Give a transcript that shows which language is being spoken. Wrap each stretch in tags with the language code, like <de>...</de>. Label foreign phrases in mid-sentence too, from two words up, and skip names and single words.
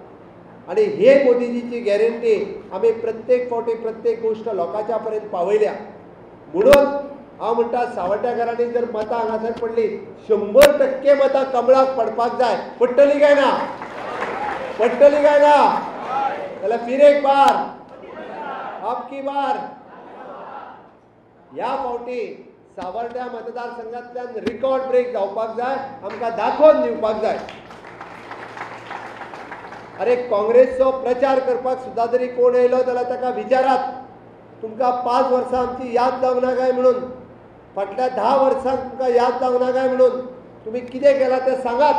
<kok>आणि हे मोदीजीची गॅरंटी आमी प्रत्येक फावटी प्रत्येक गोष्ट लोकांच्या पर्यंत पावयल्या. म्हणून हांव म्हणटा सावड्डेकारांनी जर मतां हांगासर पडली 100% मतां कमळाक पडपाक जाय. पडटली काय ना? पडटली काय ना?</kok> <hi>जाल्यार फिर एक बार, अब की बार.</hi> <kok>ह्या फावटी सावर्ड्या मतदारसंघांतल्यान रिकॉर्ड ब्रेक जावपाक जाय. आमकां दाखोवन दिवपाक जाय. अरे काँग्रेसचो प्रचार करपाक सुद्दां जरी कोण येयलो जाल्यार ताका विचारात, तुमकां 5 वर्सां आमची याद जावंक ना काय म्हणून, फाटल्या 10 वर्सांक तुमकां याद जावंक ना काय म्हणून, तुमी कितें केलां तें सांगात.</kok>